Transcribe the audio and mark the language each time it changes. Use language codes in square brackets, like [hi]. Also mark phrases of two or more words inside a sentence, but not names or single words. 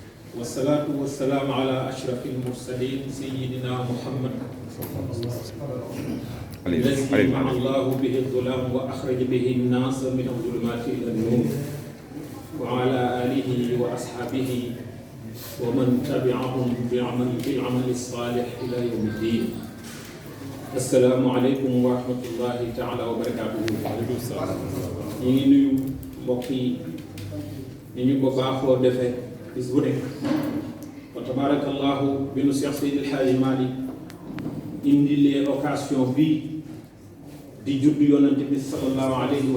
[ar] والصلاة والسلام على أشرف المرسلين سيدنا محمد الذي مع الله به الظلام وأخرج به الناس من الظلمات إلى النور وعلى آله وأصحابه ومن تبعهم بالعمل الصالح إلى يوم الدين. السلام عليكم ورحمة الله تعالى وبركاته. [wo] ñu ngi nuyu mbokk yi ni ñu ko baaxoo defee bis bu nekk wa tabarakallahu bi nu Cheikh Seydi El Hadji Malick indilee occasion bi di judd yonante bi [ar] صلى الله عليه